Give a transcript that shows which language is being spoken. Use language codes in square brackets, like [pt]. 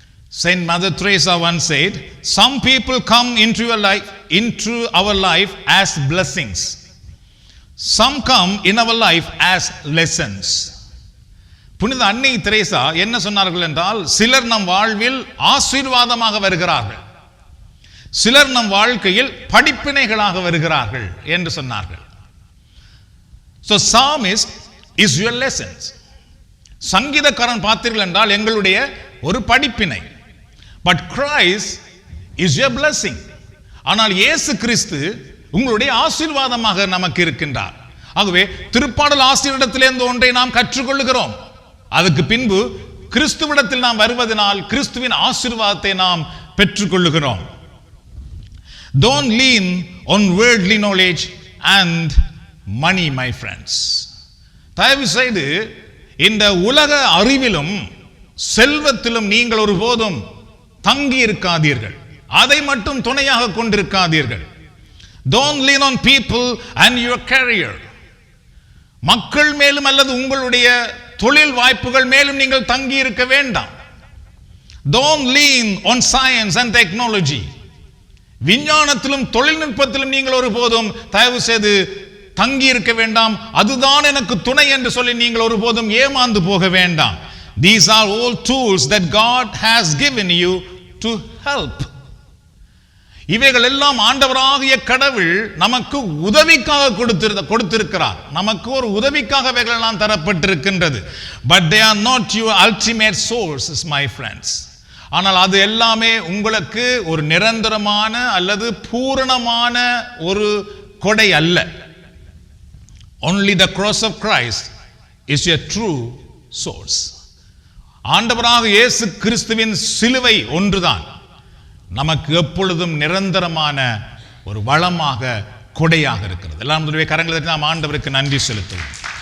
[en] Saint Mother Teresa once said, some people come into our life as blessings. Some come in our life as lessons. [ta] புனித அன்னை Teresa என்ன சொன்னார்கள் என்றால், சிலர் நம் வாழ்வில் ஆசீர்வாதமாக வருகிறார்கள், சிலர் நம் வாழ்க்கையில் படிப்பினைகளாக வருகிறார்கள் என்று சொன்னார்கள். [en] So psalmist is your lessons. [ta] சங்கீதக்காரன் பார்த்தீர்கள் என்றால் எங்களுடைய ஒரு படிப்பினை. [en] But Christ is your blessing. [ta] ஆனால் இயேசு கிறிஸ்து உங்களுடைய ஆசீர்வாதமாக நமக்கு இருக்கின்றார். ஆகவே திருப்பாடல் ஆசிரியரிடத்திலிருந்து ஒன்றை நாம் கற்றுக்கொள்கிறோம். அதுக்கு பின்பு கிறிஸ்துவிடத்தில் நாம் வருவதனால் கிறிஸ்துவின் ஆசீர்வாதத்தை நாம் பெற்றுக்கொள்கிறோம். [en] Don't lean on worldly knowledge and money, my friends. [ta] தயவு செய்து இந்த உலக அறிவிலும் செல்வத்திலும் நீங்கள் ஒருபோதும் தங்கி இருக்காதீர்கள். அதை மட்டும் துணையாக கொண்டிருக்காதீர்கள். [en] Don't lean on people and your career. [ta] மக்கள் மேலும் அல்லது உங்களுடைய தொழில் வாய்ப்புகள் மேலும் நீங்கள் தங்கி இருக்க வேண்டாம். [en] Don't lean on science and technology. [ta] விஞ்ஞானத்திலும் தொழில்நுட்பத்திலும் நீங்கள் ஒருபோதும் தயவு செய்து தங்கி இருக்க வேண்டாம். அதுதான் எனக்கு துணை என்று சொல்லி நீங்கள் ஒருபோதும் ஏமாந்து போக வேண்டாம். [en] These are all tools that God has given you to help. [ta] இவைகள் எல்லாம் ஆண்டவராகிய கடவுள் நமக்கு உதவிக்காக கொடுத்திருக்கிறார். நமக்கு ஒரு உதவிக்காக இவைகள் எல்லாம் தரப்பட்டிருக்கின்றது. [en] But they are not your ultimate sources, my friends. [ta] ஆனால் அது எல்லாமே உங்களுக்கு ஒரு நிரந்தரமான அல்லது பூரணமான ஒரு கொடை அல்ல. [en] Only the cross of Christ is your true source. [ta] ஆண்டவராக இயேசு கிறிஸ்துவின் சிலுவை ஒன்றுதான் நமக்கு எப்பொழுதும் நிரந்தரமான ஒரு வளமாக, கொடையாக இருக்கிறது. எல்லாம் நம்முடைய கரங்களை நாம் ஆண்டவருக்கு நன்றி செலுத்துவோம்.